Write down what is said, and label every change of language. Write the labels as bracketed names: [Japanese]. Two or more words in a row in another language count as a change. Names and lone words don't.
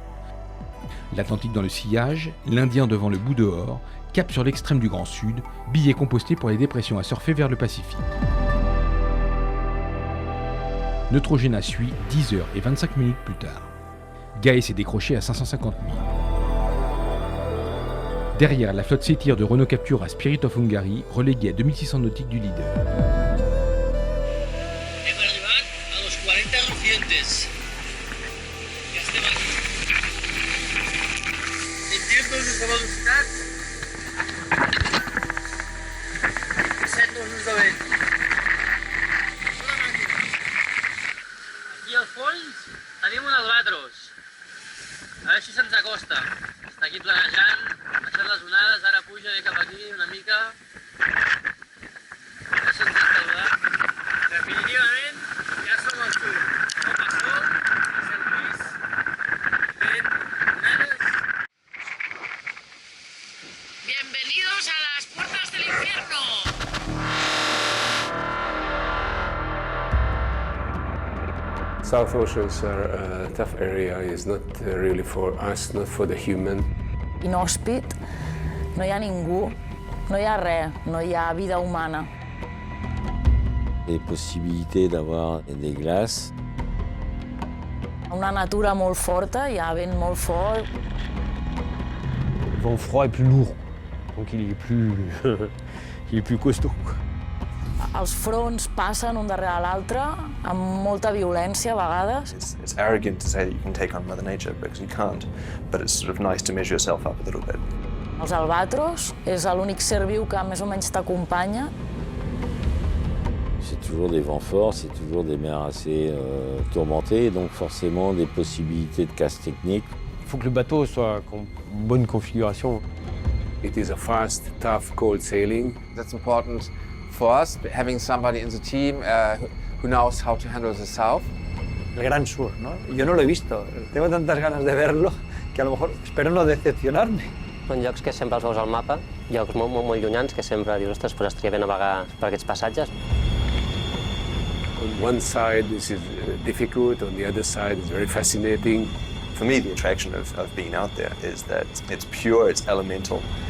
[French] L'Atlantique dans le sillage, l'Indien devant le bout dehors, cap sur l'extrême du Grand Sud, billet composté pour les dépressions à surfer vers le Pacifique. Neutrogena suit 10 heures et 25 minutes plus tard. Gaë s'est décroché à 550 000. Derrière, la flotte s'étire de Renault Capture à Spirit of Hungary, relégué à 2600 nautiques du leader. [Catalan] Hem arribat a los 40 Lucientes. Ja estem aquí. Sentim-nos de velocitat. 7 nusos de vent. Aquí al fons tenim un albatros. A veure si se'ns acosta. Està aquí planejant, baixant les onades, ara puja ve cap aquí una mica. A veure si ens ha saludat. Definitivament, ja som al sud. Com a sol, a Sant Lluís, vent, onades. [Spanish] Bienvenidos a las puertas del infierno. [English] South Oceans are a tough area. It's not really for us, not for the human. [Catalan] Inhòspit, no hi ha ningú, no hi ha res, no hi ha vida humana. [French] Les possibilités d'avoir des glaces. [Catalan] Una natura molt forta, hi ha vent molt fort. [French] Le vent froid est plus lourd, donc il est plus costaud. [Catalan] Els fronts passen un darrere l'altre amb molta violència a vegades. [English] It's arrogant to say that you can take on Mother Nature because you can't, but it's sort of nice to measure yourself up a little bit. [Catalan] Els albatros és l'únic ser viu que més o menys t'acompanya. [French] C'est toujours des vents forts, c'est toujours des mers assez tourmentées, donc forcément des possibilités de casse technique. Il faut que le bateau soit en bonne configuration. [English] It is a fast, tough, cold sailing. That's important for us, having somebody in the team who knows how to handle the south. [Spanish] El Gran Sur, ¿no? Yo no lo he visto, tengo tantas ganas de verlo que a lo mejor espero no decepcionarme. [Catalan] Són llocs que sempre els veus al mapa, llocs molt llunyans que sempre dius, ostres, pues estaria bé navegar per aquests passatges. [English] On one side, this is difficult. On the other side, it's very fascinating. For me, the attraction of being out there is that it's pure, it's elemental.